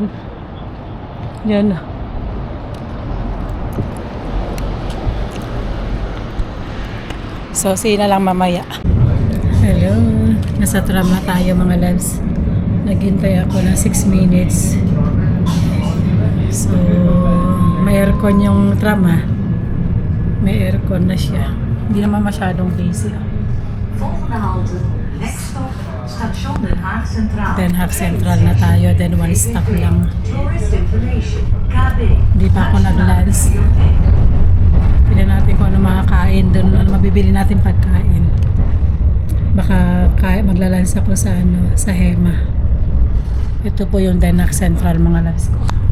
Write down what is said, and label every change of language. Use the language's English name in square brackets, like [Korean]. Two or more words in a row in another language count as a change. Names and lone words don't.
[Filipino] Yan. So, see na lang mamaya. [English] Hello. [Filipino] Nasa tram na tayo mga loves. Naghintay ako ng 6 minutes. So, may aircon yung tram ha. May aircon na siya. Hindi naman masyadong busy. [Dutch] Volgende halte, [English] next stop, [Dutch] station Den Haag Centraal. [Filipino] Den Haag Central na tayo. [English] Then one stop lang. Tourist information, KB. [Filipino] Hindi pa ako nag-lunch. Pili natin kung ano makakain. Doon ano mabibili natin pagkain. Baka maglalunch ako sa Hema. Ito po yung Den Haag Central mga loves ko.